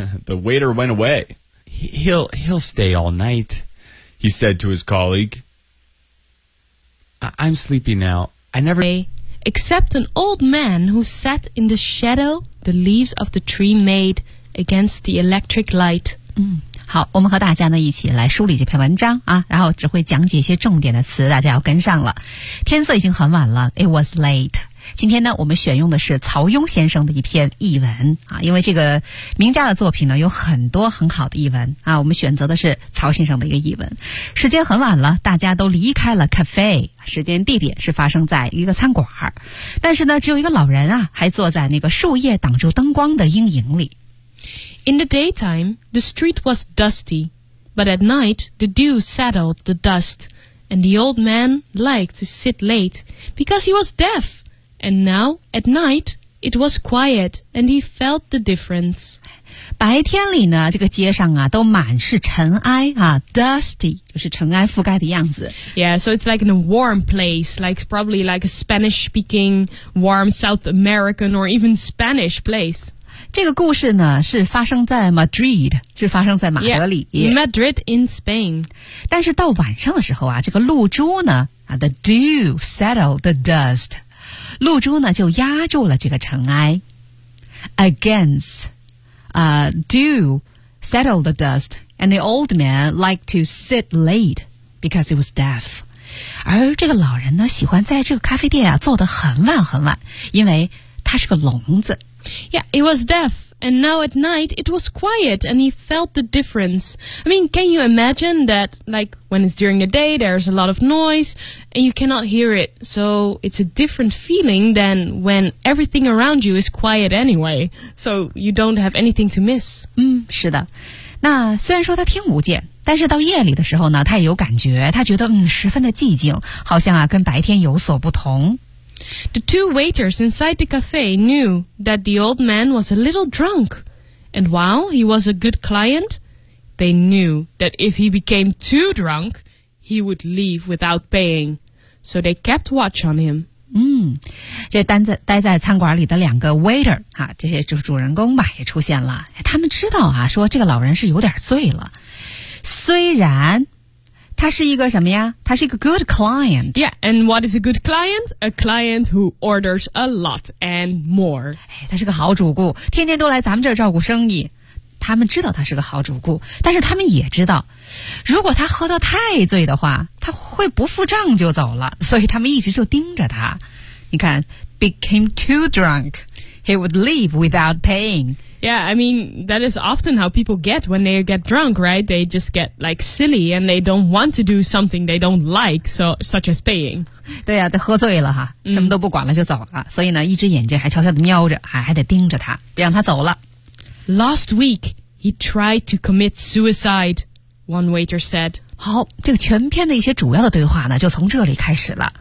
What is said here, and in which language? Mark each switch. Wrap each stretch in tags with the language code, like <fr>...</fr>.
<en>The waiter went away. He'll stay all night, he said to his colleague. I'm sleepy now. I never... Except an old man who sat in the shadow the leaves of the tree made against the electric light.</en> <zh>好，我们和大家呢一起来梳理这篇文章啊，然后只会讲解一些重点的词，大家要跟上了。天色已经很晚了，</zh> <en>It was late.</en> <zh>今天呢我们选用的是曹庸先生的一篇译文啊，因为这个名家的作品呢有很多很好的译文啊，我们选择的是曹先生的一个译文。时间很晚了，大家都离开了 cafe, 时间地点是发生在一个餐馆，但是呢只有一个老人啊还坐在那个树叶挡住灯光的阴影里。</zh> <en>In the daytime, the street was dusty, but at night, the dew settled the dust, and the old man liked to sit late because he was deaf. And now, at night, it was quiet, and he felt the difference.</en> <zh>白天里呢，这个街上啊，都满是尘埃啊 ,dusty, 就是尘埃覆盖的样子。</zh> <en>Yeah, so it's like in a warm place, like probably like a Spanish-speaking, warm South American or even Spanish place.</en> <zh>这个故事呢，是发生在 Madrid, 是发生在马德里。</zh> <en>Yeah, Madrid in Spain.</en> <zh>但是到晚上的时候啊，这个露珠呢 ,</zh> <en>the dew settled the dust.</en> <zh>露珠呢就压住了这个尘埃</zh> <en>against dew settled the dust and the old man liked to sit late because he was deaf</en> <zh>而这个老人呢喜欢在这个咖啡店啊坐得很晚很晚，因为他是个聋子。</zh> <en>Yeah, he was deafAnd now at night, it was quiet, and he felt the difference. I mean, can you imagine that, like, when it's during the day, there's a lot of noise, and you cannot hear it. So it's a different feeling than when everything around you is quiet anyway. So you don't have anything to miss.</en> <zh>是的。那虽然说他听不见，但是到夜里的时候呢，他也有感觉，他觉得十分的寂静，好像啊跟白天有所不同。</zh> <en>The two waiters inside the cafe knew that the old man was a little drunk, and while he was a good client, they knew that if he became too drunk, he would leave without paying. So they kept watch on him.</en> <zh>这待在餐馆里的两个 waiter, 啊，这些主人公吧也出现了。他们知道啊，说这个老人是有点醉了。虽然他是一个什么呀？他是一个</zh> <en>good client. Yeah, and what is a good client? A client who orders a lot and more.</en> <zh>他是个好主顾，天天都来咱们这儿照顾生意。他们知道他是个好主顾，但是他们也知道，如果他喝得太醉的话，他会不付账就走了。所以他们一直就盯着他。你看</zh> <en>，became too drunk, he would leave without paying. Yeah, I mean, that is often how people get when they get drunk, right? They just get, like, silly, and they don't want to do something they don't like, so, such as paying.</en> <zh>对啊，他喝醉了哈，什么都不管了就走了。所以呢，一只眼睛还悄悄地瞄着，还得盯着他，别让他走了。</zh> <en>Last week, he tried to commit suicide, one waiter said.</en> <zh>好，这个全篇的一些主要的对话呢，就从这里开始了。</zh>